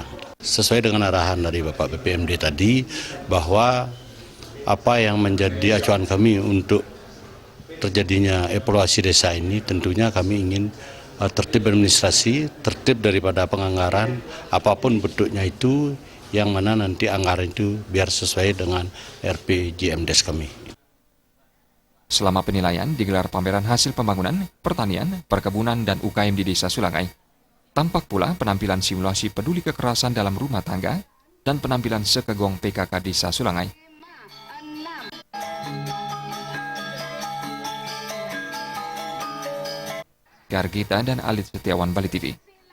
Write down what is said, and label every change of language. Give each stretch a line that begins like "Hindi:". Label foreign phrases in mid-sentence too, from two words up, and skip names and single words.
Indonesian: Sesuai dengan arahan dari Bapak BPMD tadi, bahwa apa yang menjadi acuan kami untuk terjadinya evaluasi desa ini, tentunya kami ingin tertib administrasi, tertib daripada penganggaran, apapun bentuknya itu, yang mana nanti anggaran itu biar sesuai dengan RPJMdes kami. Selama penilaian digelar pameran hasil pembangunan, pertanian, perkebunan, dan UKM di Desa Sulangai. Tampak pula penampilan simulasi peduli kekerasan dalam rumah tangga dan penampilan sekegong PKK Desa Sulangai. Gargita dan Alit Setiawan, Bali TV.